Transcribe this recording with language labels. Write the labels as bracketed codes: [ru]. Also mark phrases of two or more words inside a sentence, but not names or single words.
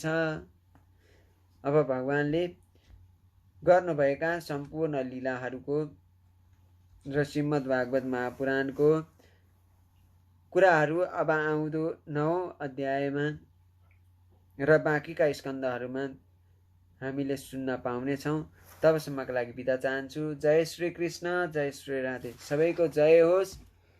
[ne] अब भगवानले गर्नुभएका सम्पूर्ण लीलाहरूको र श्रीमद् भागवत महापुराणको कुराहरू अब आउँदो 9औं अध्यायमा र बाँकीका स्कन्धहरूमा हामीले सुन्न पाउनेछौँ। तबसम्मका लागि बिदा चाहन्छु। जय श्री कृष्ण, जय श्री राधे। सबैको जय होस्।